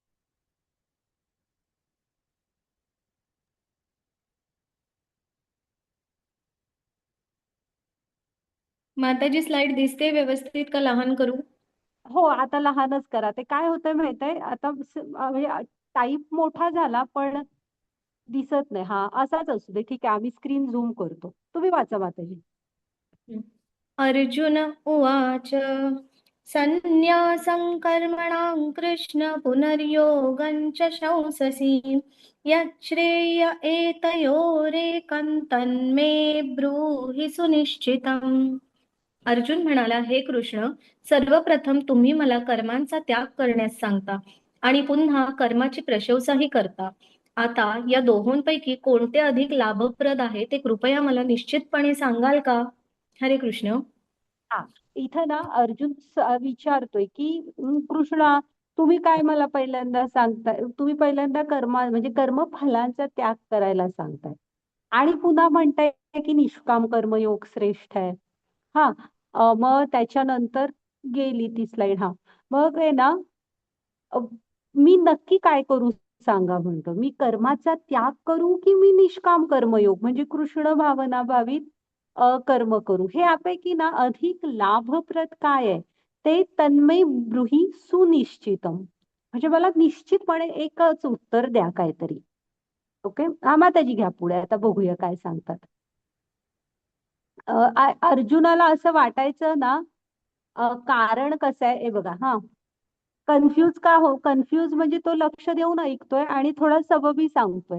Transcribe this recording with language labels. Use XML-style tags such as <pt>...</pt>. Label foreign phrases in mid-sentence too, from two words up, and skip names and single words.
<mr>माताजी स्लाइड दिसते व्यवस्थित का लहान करू? हो, आता लहानच करा. ते काय होतंय माहितीये, आता म्हणजे टाईप मोठा झाला पण दिसत नाही. हा, असाच असू दे, ठीक आहे. आम्ही स्क्रीन झूम करतो. तुम्ही वाचा माताजी.</mr> <sa>अर्जुन उवाच संन्यासं कर्मणां कृष्ण पुनर्योगं च शंससि यच्छ्रेय एतयोरेकं तन्मे ब्रूहि सुनिश्चितम्.</sa> <mr>अर्जुन म्हणाला, हे कृष्ण, सर्वप्रथम तुम्ही मला कर्मांचा त्याग करण्यास सांगता आणि पुन्हा कर्माची प्रशंसाही करता. आता या दोहोंपैकी कोणते अधिक लाभप्रद आहे ते कृपया मला निश्चितपणे सांगाल का? हरे कृष्ण. हा, इथं ना अर्जुन विचारतोय की कृष्णा, तुम्ही काय मला पहिल्यांदा सांगताय, तुम्ही पहिल्यांदा म्हणजे कर्मफलांचा त्याग करायला सांगताय आणि पुन्हा म्हणताय की निष्काम कर्मयोग श्रेष्ठ आहे. हा, मग त्याच्यानंतर गेली ती स्लाइड. हा, मग आहे ना, अ, मी नक्की काय करू सांगा म्हणतो. मी कर्माचा त्याग करू की मी निष्काम कर्मयोग म्हणजे कृष्ण भावना भावित कर्म करू, हे यापैकी ना अधिक लाभप्रद काय आहे ते</mr> <sa>तन्मय ब्रूहि सुनिश्चितम,</sa> <mr>म्हणजे मला निश्चितपणे एकच उत्तर द्या काहीतरी. ओके, हा माताजी घ्या पुढे. आता बघूया काय सांगतात. अर्जुनाला असं वाटायचं ना, कारण कसं आहे हे बघा. हा, कन्फ्यूज का हो, कन्फ्यूज म्हणजे तो लक्ष देऊन ऐकतोय आणि थोडा सबबी सांगतोय.</mr>